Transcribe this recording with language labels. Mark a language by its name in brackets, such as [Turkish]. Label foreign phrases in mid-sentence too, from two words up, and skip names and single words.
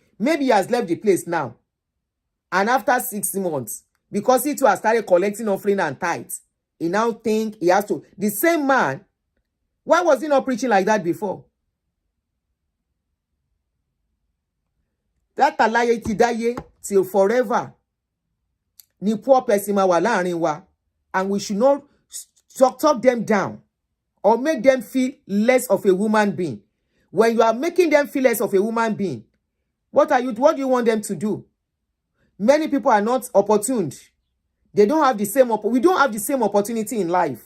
[English] Maybe he has left the place now. And after 6 months, because he too has started collecting offering and tithes, he now think he has to. The same man, why was he not preaching like that before? [Yoruba] That alaye ti dáyé [English] till forever. [Yoruba] Ni [English] poor person [Yoruba] ma wà láàrin wa, [English] and we should not talk them down or make them feel less of a human being. When you are making them feel less of a human being, what do you want them to do? Many people are not opportuned. They don't have the same we don't have the same opportunity in life.